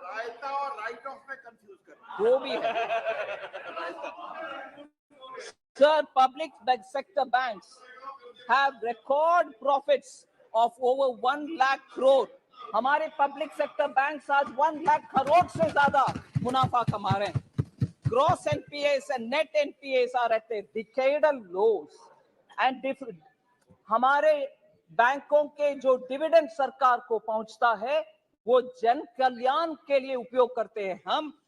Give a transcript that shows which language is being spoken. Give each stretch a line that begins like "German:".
Hindi: रायता और right of में confuse कर वो भी है।
English: Sir, public sector banks have record profits of over 1 lakh crore.
Hindi: हमारे पब्लिक सेक्टर बैंक्स आज 1 लाख करोड़ से ज्यादा मुनाफा कमा रहे हैं।
English: Gross NPAs and net NPAs are at a decadal lows, and
Hindi: हमारे बैंकों के जो डिविडेंड सरकार को पहुंचता है वो जन कल्याण के लिए उपयोग करते हैं हम।